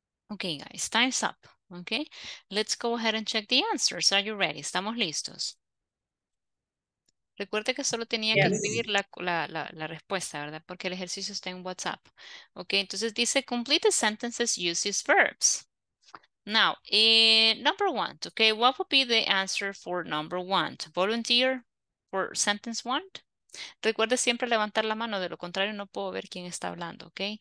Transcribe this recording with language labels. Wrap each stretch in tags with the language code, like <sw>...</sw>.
<en>Okay, guys, time's up. Okay, let's go ahead and check the answers. Are you ready?</en> <es>¿Estamos listos? Recuerde que solo tenía que escribir la respuesta, ¿verdad? Porque el ejercicio está en WhatsApp.</es> <en>Ok,</en> <es>entonces dice</es> <en>complete the sentences uses verbs. Now, number one, okay, what would be the answer for number one? Volunteer for sentence one?</en> <es>Recuerde siempre levantar la mano, de lo contrario no puedo ver quién está hablando, ok?</es>